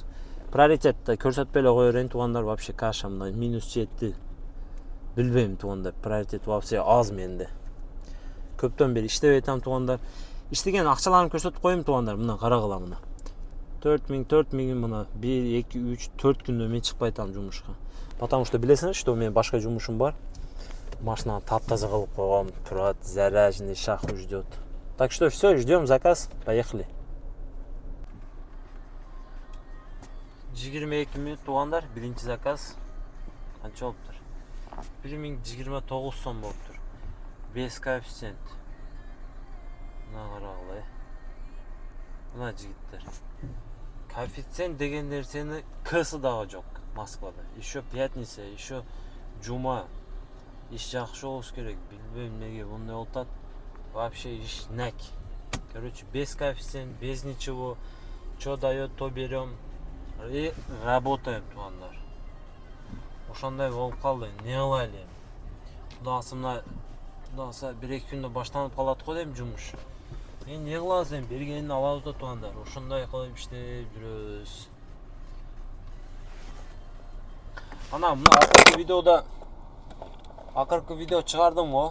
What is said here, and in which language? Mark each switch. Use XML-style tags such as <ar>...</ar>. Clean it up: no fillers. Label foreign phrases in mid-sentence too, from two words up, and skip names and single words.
<ky>Приоритетті көрсөтпей эле кое берейин тугандар, вообще каша мына минус жетти. Билбейм тугандар, приоритет вообще аз менде. Көптөн бери иштебей атам тугандар. Иштеген акчаларымды көрсөтүп коюм тугандар, мына карагыла мына. 4000 мына 1 2 3 4 күндө мен чыкпай атам жумушка.</ky> <ru>Потому что</ru> <ky>билесиңер, что мен башка жумушум бар. Машинаны таптаза кылып койгом, турат,</ky> <ru>заряженный, Шаху ждет. Так что все, ждем заказ, поехали.</ru> <ky>22 минут тугандар, биринчи заказ. Канча болуптур? 1029 сом болуптур.</ky> <ru>Без коэффициент.</ru> <ky>Мына карагыла. Мына жигиттер. Коэффициент деген нерсени кысы дагы жок. Москвада.</ky> <ru>Еще пятница, еще</ru> <ky>жума. Иш жақсы болуш керек. Билбейм неге мындай болуп атат. Вообще иш нак.</ky> <ru>Короче, без коэффициент, без ничего. Что дает, то берем. И работаем,</ru> <ky>туғандар. Ошондой болуп калды. Не кылайлы? Кудасымна кудаса 1-2 күндө баштанып калат го дейм жумуш. Не кылабыз эми? Бергенин алабыз да туғандар. Ошондой кылып иштеп жүрөбүз. Ана мына акыркы видео чыгардым го.</ky>